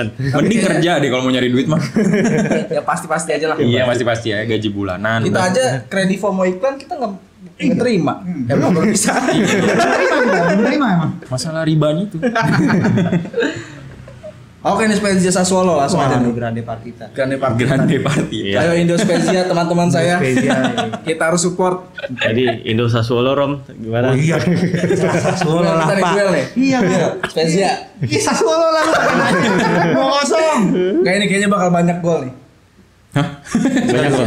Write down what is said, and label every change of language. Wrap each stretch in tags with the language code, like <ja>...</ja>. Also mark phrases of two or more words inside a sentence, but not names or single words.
<id>Mending kerja deh kalau mau nyari duit mah. Ya pasti-pasti aja lah. Iya pasti ya gaji bulanan. Kita aja kredivo mau iklan kita nggak terima. Emang belum bisa. Terima emang. Masalah ribanya itu. Oke nih Spezia Sassuolo langsung aja nih.</id> <it>Grande Partita. Grande Partita. Grande party.</it> <id>Iya. Ayo Indo Spezia teman-teman saya. Kita harus support. Jadi Indo Sassuolo Rom gimana? Oh iya. Sassuolo Duel lah, kita nih, Pak. duel nih. Iya, Duel. Spezia. Ih, Sassuolo lah lu. 2-0. Kayak ini kayaknya bakal banyak gol nih. Banyak gol.</id>